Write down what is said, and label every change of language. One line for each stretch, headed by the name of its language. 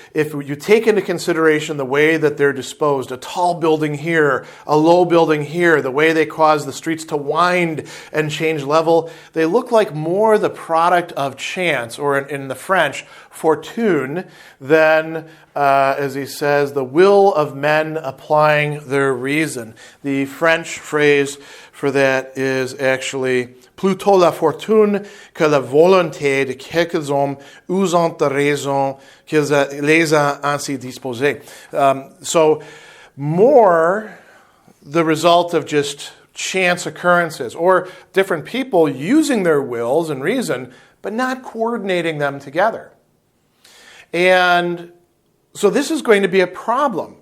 English: if you take into consideration the way that they're disposed, a tall building here, a low building here, the way they cause the streets to wind and change level, they look like more the product of chance, or in the French, fortune, than, as he says, the will of men applying their reason. The French phrase for that is actually
French: plutôt la fortune que la volonté de quelques hommes usant de raison qu'ils les a ainsi disposés.
English: So more the result of just chance occurrences or different people using their wills and reason, but not coordinating them together. And so this is going to be a problem.